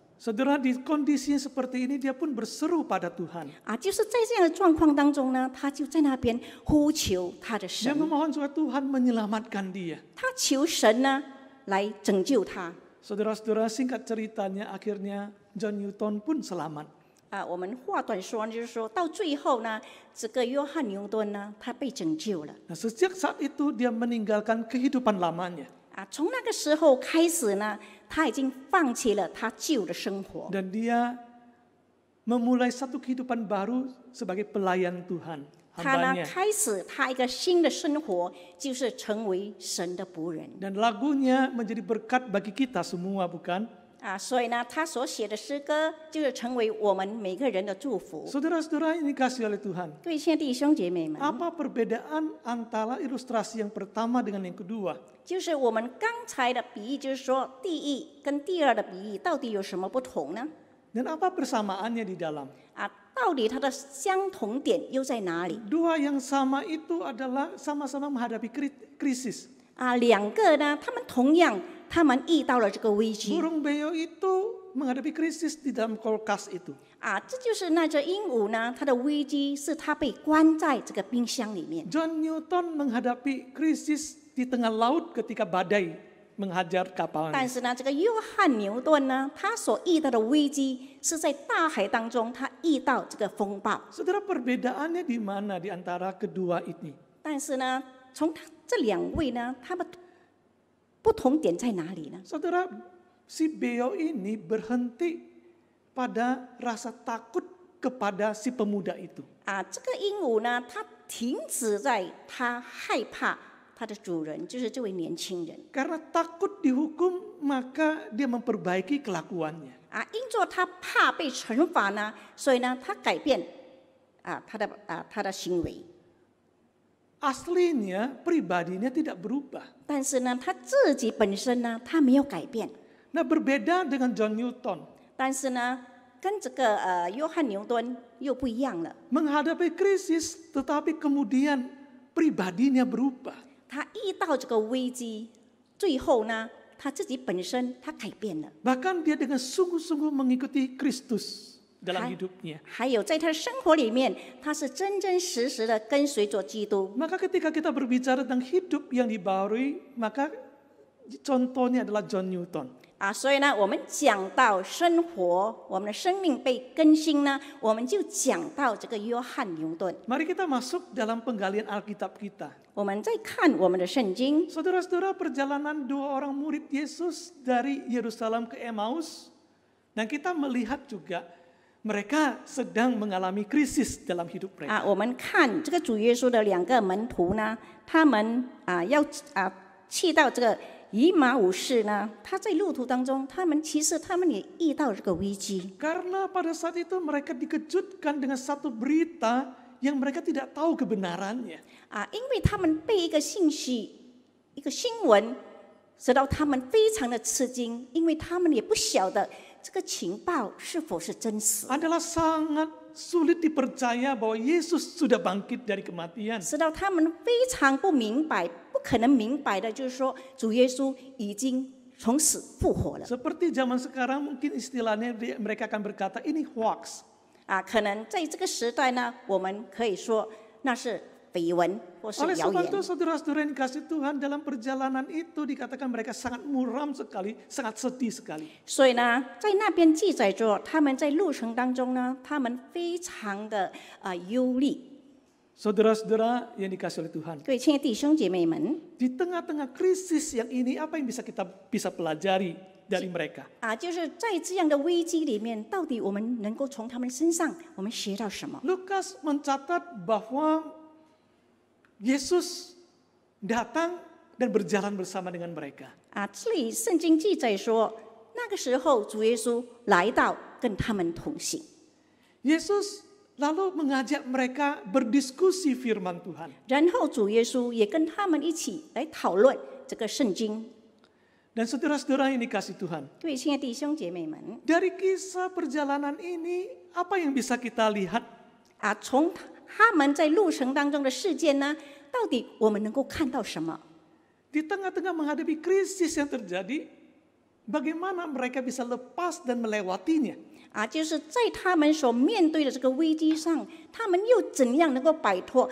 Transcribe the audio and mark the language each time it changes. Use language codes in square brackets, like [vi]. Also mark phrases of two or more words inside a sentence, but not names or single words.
[id] Saudara, di kondisi yang seperti ini dia pun berseru pada Tuhan. [zh] 就是在这样的状况当中呢，他就在那边呼求他的 [id] Dia [zh] 神， [id] memohon supaya Tuhan menyelamatkan dia. [zh] 他求神呢来拯救他。 [id] Saudara-saudara, singkat ceritanya akhirnya John Newton pun selamat. [zh] 我们话短说，就是说到最后呢，这个约翰牛顿呢，他被拯救了。 [id] Nah, sejak saat itu dia meninggalkan kehidupan lamanya. [zh] 从那个时候开始呢，他已经放弃了他旧的生活， [id] Dan dia memulai satu kehidupan baru sebagai pelayan Tuhan, [zh] 他呢 [id] hambanya. [zh] 开始他一个新的生活，就是成为神的仆人。 [id] Dan lagunya menjadi berkat bagi kita semua, bukan? [zh] 所以呢，他所写的诗歌就是成为我们每个人的祝福。 [id] Saudara-saudara ini kasih oleh Tuhan. [zh] 各位亲爱的弟兄姐妹们， [id] Apa perbedaan antara ilustrasi yang pertama dengan yang kedua? [zh] 就是我们刚才的比喻，就是说第一跟第二的比喻到底有什么不同呢？ [id] Dan apa persamaannya di dalam? [zh] 到底它的相同点又在哪里？ [id] Dua yang sama itu adalah sama-sama menghadapi krisis. [zh] 两个呢，他们同样，他们遇到了这个危机。 [id] Burung beo itu menghadapi krisis di dalam kulkas itu. [zh] 这就是那只鹦鹉呢，它的危机是它被关在这个冰箱里面。 [id] John Newton menghadapi krisis di tengah laut ketika badai menghajar kapalnya. [zh] 但是呢，这个约翰牛顿呢，他所遇到的危机是在大海当中，他遇到这个风暴。 [id] Saudara, perbedaannya di mana di antara kedua ini? [zh] 但是呢，从这两位呢，他们不同点在哪里呢？ [id] Saudara, si beo ini berhenti pada rasa takut kepada si pemuda itu. [zh] 这个鹦鹉呢，它停止在它害怕它的主人，就是这位年轻人。 [id] Karena takut dihukum, maka dia memperbaiki kelakuannya. [zh] 因着他怕被惩罚呢，所以呢，他改变他的行为。 [id] Aslinya pribadinya tidak berubah. [zh] 但是呢，他自己本身呢，他没有改变。 [id] Nah, berbeda dengan John Newton. [zh] 但是呢，跟这个约翰牛顿又不一样了。 [id] Menghadapi krisis, tetapi kemudian pribadinya berubah. [zh] 他遇到这个危机，最后呢，他自己本身他改变了。 [id] Bahkan dia dengan sungguh-sungguh mengikuti Kristus dalam hidupnya. [zh] 还有在他的生活里面，他是真真实实的跟随着基督。 [id] Maka ketika kita berbicara tentang hidup yang dibaharui, maka contohnya adalah John Newton. [zh] 所以呢，我们讲到生活，我们的生命被更新呢，我们就讲到这个约翰牛顿。 [id] Mari kita masuk dalam penggalian Alkitab kita. [zh] 我们再看我们的圣经， [id] Saudara-saudara, perjalanan 2 orang murid Yesus dari Yerusalem ke Emmaus, dan kita melihat juga mereka sedang mengalami krisis dalam hidup mereka. [zh] 我们看这个主耶稣的2个门徒呢，他们要去到这个以马忤斯呢，他在路途当中，他们也遇到这个危机。 [id] Karena pada saat itu mereka dikejutkan dengan satu berita yang mereka tidak tahu kebenarannya. [zh] 因为他们被一个信息、一个新闻，使到他们非常的吃惊，因为他们也不晓得这个情报是否是真实。 [id] Adalah sangat sulit dipercaya bahwa Yesus sudah bangkit dari kematian. [zh] 使到他们非常不明白，不可能明白的，就是说主耶稣已经从死复活了。 [id] Seperti zaman sekarang mungkin istilahnya mereka akan berkata ini hoax. [zh] 可能在这个时代呢，我们可以说那是绯闻或是 [id] Oleh [zh] 谣 [id] sebab [zh] 言。 [id] itu saudara-saudara yang dikasih Tuhan, dalam perjalanan itu dikatakan mereka sangat muram sekali, sangat sedih sekali. [zh] 所以呢，在那边记载着他们在路程当中呢，他们非常的忧虑。 [id] Saudara-saudara yang dikasih oleh Tuhan, [zh] 各位亲爱的弟兄姐妹们， [id] di tengah-tengah krisis yang ini apa yang kita bisa pelajari dari mereka? [zh] 就是在这样的危机里面，到底我们能够从他们身上我们学到什么？ [id] Lukas mencatat bahwa Yesus datang dan berjalan bersama dengan mereka. [zh] 这里圣经记载说，那个时候主耶稣来到，跟他们同行。 [id] Yesus lalu mengajak mereka berdiskusi firman Tuhan. [zh] 然后主耶稣也跟他们一起来讨论这个圣经。 [id] Dan saudara-saudara yang dikasih Tuhan, [zh] 各位亲爱的弟兄姐妹们， [id] dari kisah perjalanan ini apa yang bisa kita lihat? [zh] 从他们在路程当中的事件呢，到底我们能够看到什么？ [id] Di tengah-tengah menghadapi krisis yang terjadi, bagaimana mereka bisa lepas dan melewatinya? [zh] 就是在他们所面对的这个危机上，他们又怎样能够摆脱？